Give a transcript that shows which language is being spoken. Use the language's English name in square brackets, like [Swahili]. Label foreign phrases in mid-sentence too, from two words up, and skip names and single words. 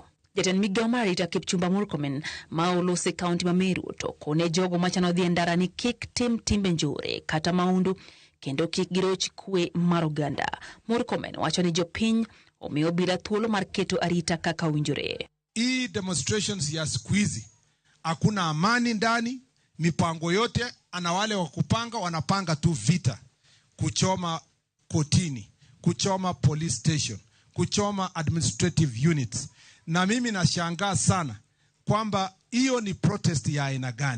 [Luo (Kenya and Tanzania)] Jatend migao mar arita Kipchumba Murkomen ma olosi kaunti ma Meru to kone jogo machano dhi ndara ni kik tim timbe njore kata maundu kendo kik giroch kwe mar oganda. Murkomen wacho ni jopiny omiyo obila thuolo mar keto arita kaka winjore. [Swahili] Hii demonstrations ya siku hizi hakuna amani ndani, mipango yote ana wale wa kupanga wanapanga tu vita, kuchoma kotini, kuchoma [English] police station, [Swahili] kuchoma [English] administrative units. [Swahili] Na mimi nashangaa sana kwamba hiyo ni protest ya aina gani.